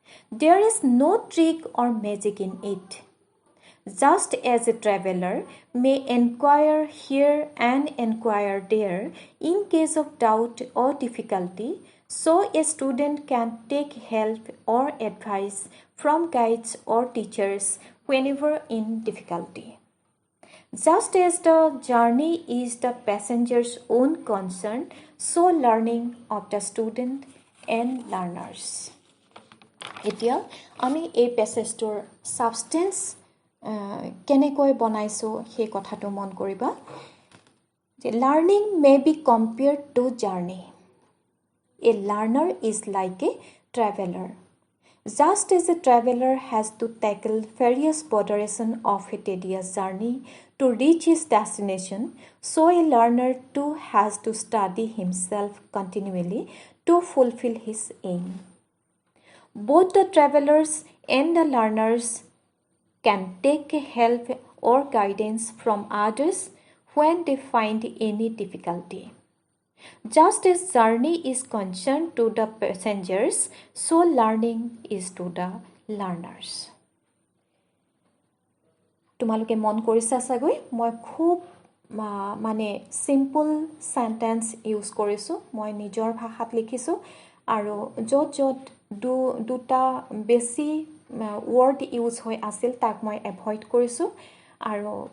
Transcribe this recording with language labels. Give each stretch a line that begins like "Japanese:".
English: There is no trick or magic in it. Just as a traveler may inquire here and inquire there in case of doubt or difficulty, so a student can take help or advice from guides or teachers whenever in difficulty. Just as the journey is the passenger's own concern, so learning of the student and learners.
Assamese: এতিয়া আমি এই পেছেজটোৰ সাবষ্টেন্স কেনেকৈ বনাইছোঁ সেই কথাটো মন কৰিবা যে
English: Learning may be compared to journey a learner is like a traveller just as a traveller has to tackle various botheration of a tedious journey to reach his destination so' a learner too has to study himself continuously to fulfil his aim both the travelers and the learners can take help or guidance from others when they find any difficulty. Just as journey is concerned to the passengers, so learning is to the learners.
Assamese: তোমালোকে মন কৰিছা চাগৈ মই খুব মানে simple sentence use কৰিছোঁ মই নিজৰ ভাষাত লিখিছোঁ আৰু য'ত দুটা বেছি ৱৰ্ড ইউজ হৈ আছিল তাক মই এভইড কৰিছোঁ আৰু